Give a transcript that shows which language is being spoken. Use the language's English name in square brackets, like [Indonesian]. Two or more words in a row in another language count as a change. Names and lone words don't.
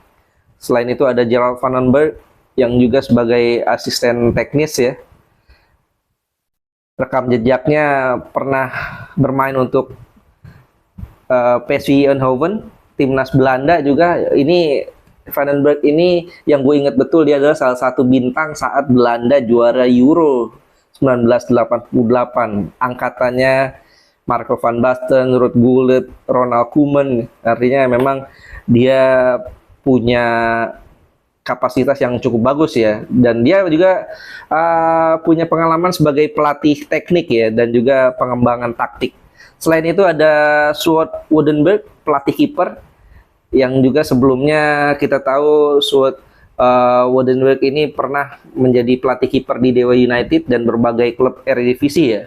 [Indonesian] Selain itu ada Gerald van den Berg yang juga sebagai asisten teknis ya. Rekam jejaknya pernah bermain untuk PSV Eindhoven, timnas Belanda juga. Ini Van den Berg ini yang gue ingat betul, dia adalah salah satu bintang saat Belanda juara Euro 1988. Angkatannya Marco van Basten, Ruud Gullit, Ronald Koeman. Artinya memang dia punya kapasitas yang cukup bagus ya. Dan dia juga punya pengalaman sebagai pelatih teknik ya, dan juga pengembangan taktik. Selain itu ada Sjoerd Woudenberg, pelatih kiper, yang juga sebelumnya kita tahu Sjoerd Woudenberg ini pernah menjadi pelatih kiper di Dewa United dan berbagai klub Eredivisie ya.